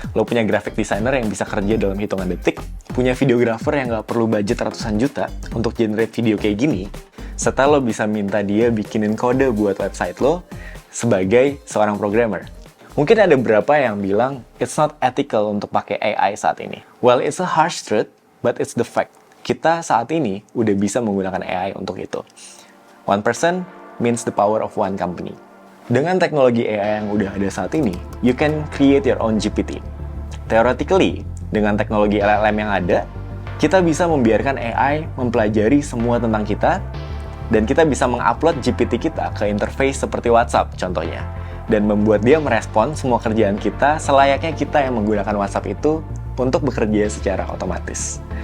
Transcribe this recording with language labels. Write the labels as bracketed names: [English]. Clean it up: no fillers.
[Indonesian] Lo punya graphic designer yang bisa kerja dalam hitungan detik, punya videographer yang nggak perlu budget ratusan juta untuk generate video kayak gini, serta lo bisa minta dia bikinin kode buat website lo sebagai seorang programmer. Mungkin ada beberapa yang bilang, [English] it's not ethical [Indonesian] untuk pakai AI saat ini. [English] Well, it's a harsh truth, but it's the fact. [Indonesian] Kita saat ini udah bisa menggunakan AI untuk itu. [English] One person means the power of one company. [Indonesian] Dengan teknologi AI yang udah ada saat ini, [English] you can create your own GPT. [Indonesian] Theoretically, dengan teknologi LLM yang ada, kita bisa membiarkan AI mempelajari semua tentang kita, dan kita bisa mengupload GPT kita ke interface seperti WhatsApp contohnya. Dan membuat dia merespon semua kerjaan kita selayaknya kita yang menggunakan WhatsApp itu untuk bekerja secara otomatis.